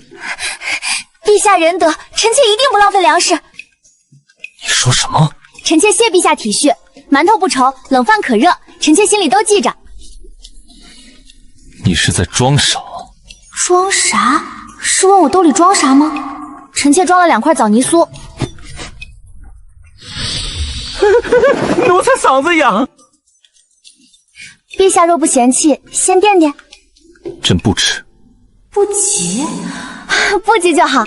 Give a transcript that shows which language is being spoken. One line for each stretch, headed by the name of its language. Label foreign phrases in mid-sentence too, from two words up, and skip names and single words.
Chinese: 陛下仁德，臣妾一定不浪費糧食。你說什麼？臣妾謝陛下體恤，饅頭不愁，冷飯可熱，臣妾心裡都記着。你是在裝傻？裝啥？是問我兜裡裝啥嗎？臣妾裝了2塊棗泥酥。奴才嗓子癢。陛下若不嫌棄，先垫墊。朕不吃。不急，不急就好。